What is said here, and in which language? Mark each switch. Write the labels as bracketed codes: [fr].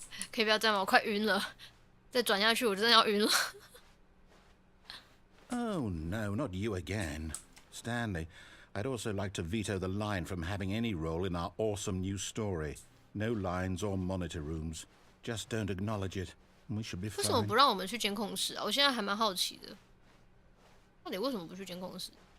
[zh] 可以不要这样吗？我快晕了，再转下去我真的要晕了。 [en] Oh, no, not you again. Stanley, I'd also like to veto the line from having any role in our awesome new story. No lines or monitor rooms. Just don't acknowledge it, and we should be [zh] 为什么 [en] fine. [zh] 不让我们去监控室啊？我现在还蛮好奇的，到底为什么不去监控室？